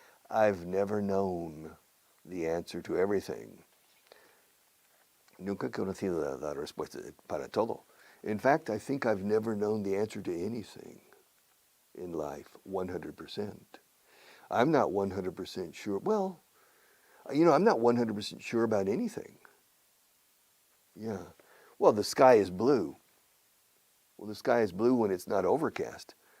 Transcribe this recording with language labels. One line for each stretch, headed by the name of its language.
English: I've never known the answer to everything.
Spanish: Nunca he conocido la respuesta para todo.
English: In fact, I think I've never known the answer to anything in life 100%. I'm not 100% sure. Well, I'm not 100% sure about anything. Yeah. Well, the sky is blue. Well, the sky is blue when it's not overcast.